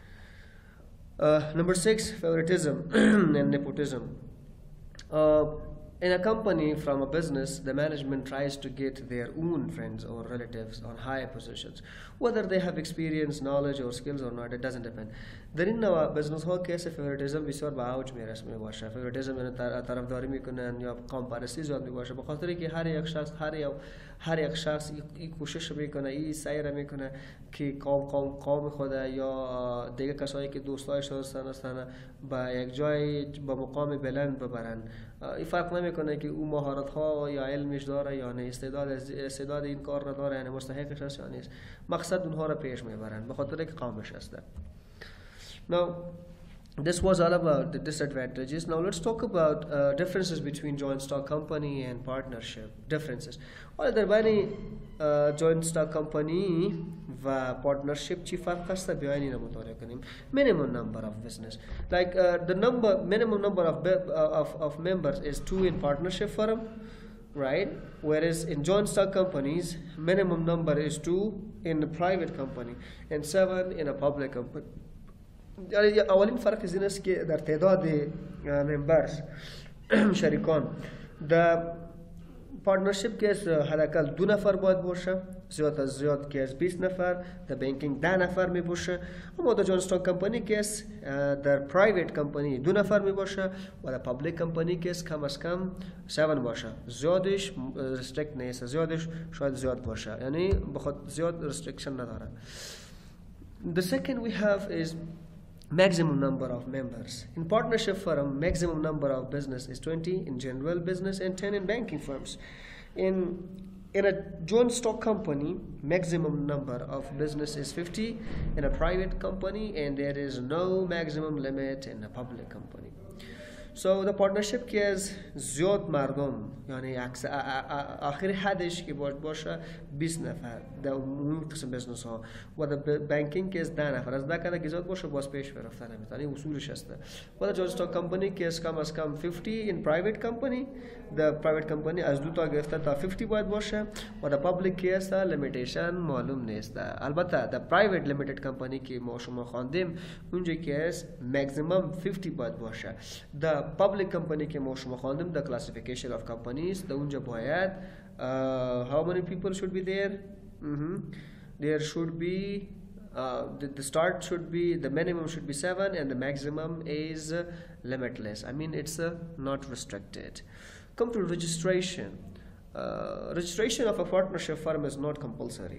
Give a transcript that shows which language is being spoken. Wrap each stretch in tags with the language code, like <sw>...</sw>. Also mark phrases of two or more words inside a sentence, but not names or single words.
<en>Number 6, favoritism and nepotism. In a company from a business, the management tries to get their own friends or relatives on higher positions. Whether they have experience, knowledge, or skills or not, it doesn't depend.</en> <fa>در این نوع بزنس ها کیس فیوریتیزم بسیار به اوج میرسه میباشه. فیوریتیزم یعنی طرفداری میکنن یا کامپارسی زیاد میباشه، به خاطر که هر یک شخص این کوشش میکنه، این سعی میکنه که قوم خود یا دیگه کسایی که دوستایش هستن به یک جای با مقام بلند ببرن. این فرق نمیکنه که او مهارت ها یا علمش داره یا نه، استعداد این کار را داره، یعنی مستحقش هست یا نیست. مقصد اونها را پیش میبرن به خاطر که قومش هست.</fa> <en>Now, this was all about the disadvantages. Now let's talk about differences between joint stock company and partnership. Differences.</en> <fa>حالا در بین</fa> <en>joint stock company</en> <fa>و partnership چی فرق هست بیاین اینو مطالعه کنیم.</fa> <en>Minimum number of business. Like the minimum number of members is 2 in partnership firm, right? Whereas in joint stock companies, minimum number is 2 in a private company and 7 in a public company.</en> <fa>اولین فرق این است که در تعداد ممبرز شریکان در پارتنرشip که حداقل 2 نفر باید باشه، زیاد از زیاد که از 20 نفر، در بانکینگ 10 نفر می باشه. اما در</fa> <en>joint stock company</en> <fa>که در</fa> <en>private company</en> <fa>2 نفر می باشه و در</fa> <en>public company</en> <fa>که کم از کم 7 باشه. زیادش ریستریکت نیست، زیادش شاید زیاد باشه، یعنی بخاطر زیاد ریستریکشن نداره.</fa> <en>The second we have is maximum number of members. In partnership firm, maximum number of business is 20 in general business and 10 in banking firms. In a joint stock company, maximum number of business is 50 in a private company, and there is no maximum limit in a public company. So the partnership</en> <fa>که از زیاد مردم، یعنی آخر حدش که باشه 20 نفر در اون قسم بزنس ها، و در بانکینگ که از 10 نفر، از 10 که زیاد باشه باز پیش برفتن نمیتونه، این اصولش هسته. و در</fa> <en>joint stock company</en> <fa>که از کم 50</fa> <en>in private company،</en> <fa>در</fa> <en>private company</en> <fa>از 2 تا گرفته تا 50 باید باشه، و در پابلیک که است لیمیتیشن معلوم نیست. البته در</fa> <en>private limited company</en> <fa>که ما شما خواندیم اونجا که است maximum 50 باید باشه. در public company که ما شما خواندیم</fa> <en>the classification of companies</en> <fa>در اونجا باید</fa> <en>how many people should be there? There should be the start should be, the minimum should be 7 and the maximum is limitless. I mean it's not restricted. Come to registration. Registration of a partnership firm is not compulsory.</en>